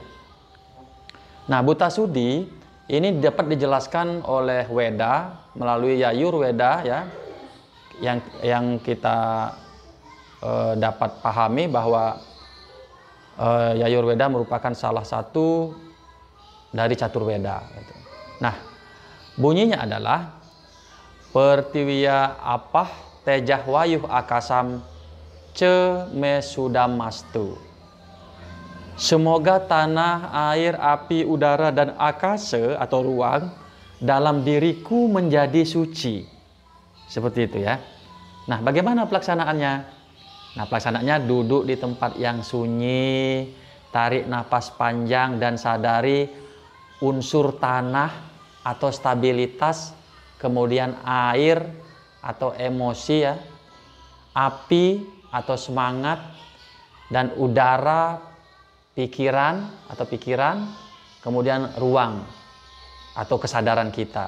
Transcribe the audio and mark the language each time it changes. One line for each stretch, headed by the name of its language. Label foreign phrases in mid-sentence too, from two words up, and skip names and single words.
Indonesian: Nah, buta sudi ini dapat dijelaskan oleh Weda melalui Yayur Weda ya, yang kita dapat pahami bahwa Yayur Weda merupakan salah satu dari catur Weda. Gitu. Nah, bunyinya adalah
Sanskrit: पृथिवी आपः तेजः वायुः आकाशं च मे शुद्धमस्तु.
Indonesian: Semoga tanah, air, api, udara, dan akasa atau ruang dalam diriku menjadi suci. Seperti itu ya. Nah, bagaimana pelaksanaannya? Nah, pelaksanaannya duduk di tempat yang sunyi, tarik napas panjang dan sadari unsur tanah atau stabilitas, kemudian air atau emosi ya, api atau semangat, dan udara pikiran, kemudian ruang atau kesadaran kita.